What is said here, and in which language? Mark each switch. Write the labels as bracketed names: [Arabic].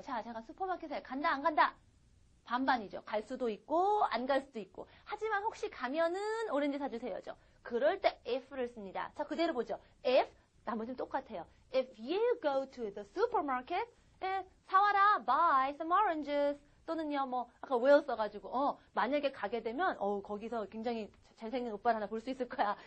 [Korean] 자, 제가 슈퍼마켓에 간다 안 간다? 반반이죠. 갈 수도 있고 안 갈 수도 있고. 하지만 혹시 가면은 오렌지 사주세요죠. 그럴 때 if를 씁니다. 자, 그대로 보죠. if 나머지는 똑같아요. [English] If you go to the supermarket, [Korean] 사와라, [English] buy some oranges. [Korean] 또는요, 뭐, 아까 will 써가지고, 만약에 가게 되면, 거기서 굉장히 잘생긴 오빠를 하나 볼 수 있을 거야.